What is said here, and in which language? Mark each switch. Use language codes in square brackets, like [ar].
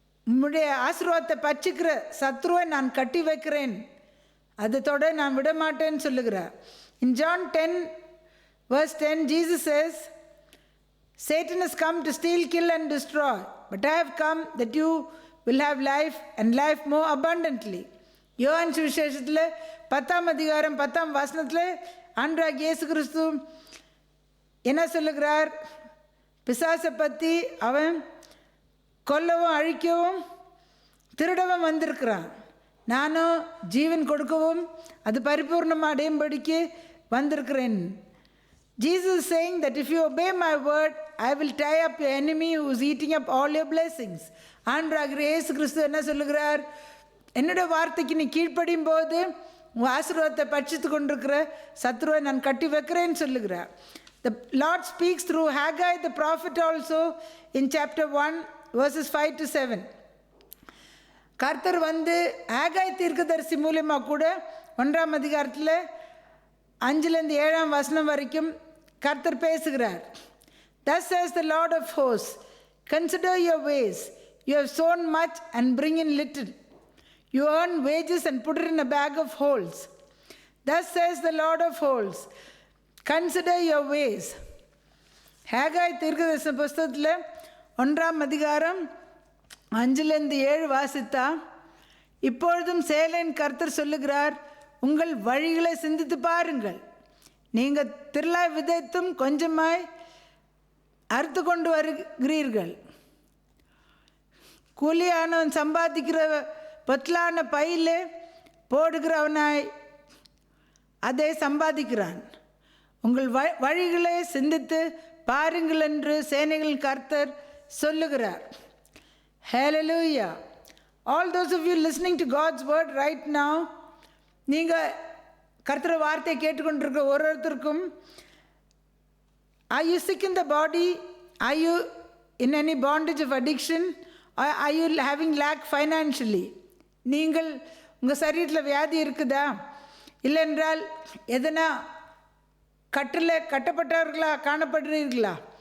[ta] உம்முடைய ஆசீர்வாதத்தை பட்சிக்கிற சத்ருவை நான் கட்டி வைக்கிறேன், அதை தொட நான் விடமாட்டேன்னு சொல்லுகிறார். [en] In John 10 verse 10 Jesus says, Satan has come to steal, kill and destroy, but I have come that you will have life and life more abundantly. [ta] யோவான் சுவிசேஷத்தில் 10ஆம் அதிகாரம் 10ஆம் வசனத்தில் ஆண்டவராகிய இயேசு கிறிஸ்து என்ன சொல்லுகிறார்? பிசாசை பற்றி அவன் கொல்லவும் அழிக்கவும் திருடவும் வந்திருக்கிறான், நானும் ஜீவன் கொடுக்கவும் அது பரிபூர்ணமாக அடையும்படிக்கு வந்திருக்கிறேன். [en] Jesus is saying that if you obey my word, I will tie up your enemy who is eating up all your blessings. [ta] ஆண்டவராகிய இயேசு கிறிஸ்து என்ன சொல்லுகிறார்? என்னோட வார்த்தைக்கு நீ கீழ்ப்படியும் போது உன் ஆசீர்வாதத்தை பட்சித்து கொண்டிருக்கிற சத்ருவை நான் கட்டி வைக்கிறேன்னு சொல்லுகிறார். [en] The Lord speaks through Haggai the prophet also in chapter 1 verses 5 to 7. [ta] கர்த்தர் வந்து ஆகாய் தீர்க்கதரிசி மூலமாக கூட 1ஆம் அதிகாரத்தில் 5லேருந்து 7ஆம் வசனம் வரைக்கும் கர்த்தர் பேசுகிறார். [en] Thus says the Lord of hosts, consider your ways. You have sown much and bring in little. You earn wages and put it in a bag of holes. Thus says the Lord of hosts, consider your ways. [ta] ஹேகாய் தீர்க்கதரிசன புஸ்தகத்தில் 1:5-7 வாசித்தா, இப்பொழுதும் சேனையின் கர்த்தர் சொல்லுகிறார், உங்கள் வழிகளை சிந்தித்து பாருங்கள். நீங்கள் திரளாய் விதைத்தும் கொஞ்சமாய் அறுத்து கொண்டு வருகிறீர்கள். கூலியானவன் சம்பாதிக்கிற பொத்தலான பையிலே போடுகிறவனாய் அதை சம்பாதிக்கிறான். உங்கள் வழிகளை சிந்தித்து பாருங்கள் என்று சேனைகளின் கர்த்தர் சொல்லுகிறார். [en] Hallelujah. All those of you listening to God's word right now, [ta] நீங்கள் கர்த்தர் வார்த்தையை கேட்டுக்கொண்டிருக்க ஒருத்தருக்கும், [en] are you sick in the body? Are you in any bondage of addiction? Or are you having lack financially? [ta] நீங்கள் உங்கள் சரீரத்தில் வியாதி இருக்குதா? இல்லை என்றால் எதனா கட்டப்பட்டவர்களாக காணப்படுறீர்களா?